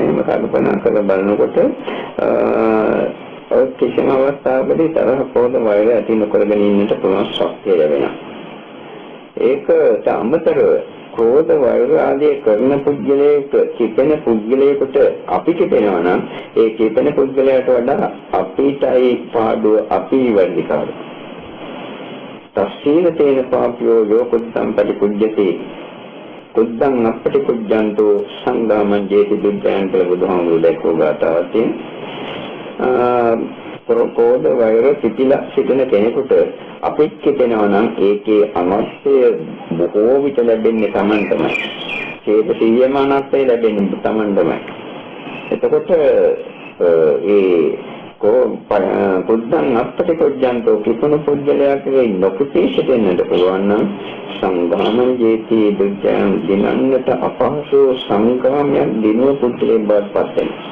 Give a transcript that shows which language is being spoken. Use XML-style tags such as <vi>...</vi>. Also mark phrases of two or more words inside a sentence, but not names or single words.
<si>මේ කල්පනා කරලා බලනකොට කිසිම අවස්ථාවකදී තරහ පොද වෛරය ඇති නොකරගෙන ඉන්නට පුළුවන් ශක්තිය ලැබෙනවා. ඒකට අමතරව ක්‍රෝධ වෛර ආදී කරන පුද්ගලයෙක් කිපෙන පුද්ගලයෙකුට අපි කිපෙනවා නම් ඒ කිපෙන පුද්ගලයාට වඩා අපිටයි පාඩුව අපි වැඩිකාරයි.</si> <pi>තස්සීන තේන පාපියෝ යෝකුත්තම් පරිපුජ්ජති කුද්දං අපටි කුජ්ජන්තෝ සංගාමං ජේති දුද්දයන්</pi> <si>කියලා බුදුහාමුදුරුවෝ දැක්වූ ගාථාවක් තියෙනවා. ක්‍රෝධ වෛර පිටිලා සිටින කෙනෙකුට අපිට කිපෙනවා නම් ඒකේ අනර්ථය බොහෝ විට ලැබෙන්නේ Taman තමයි. ඒක සියයමානත්වය ලැබෙන්නේ Taman තමයි. එතකොට ඒ</si> <pi>කුද්දං අපටි කුජ්ජන්තෝ</pi> <si>කිපුණු පුද්ගලයාගේ නොකිපී සිටින්නට පුළුවන් නම්</si> <pi>සංගාමං ජේති දුක්ඛයන්</pi> <si>දිනන්නට අපහසු සංගාමයන් දිනුව පුද්ගලයෙක් බවට පත් වෙනවා.</si>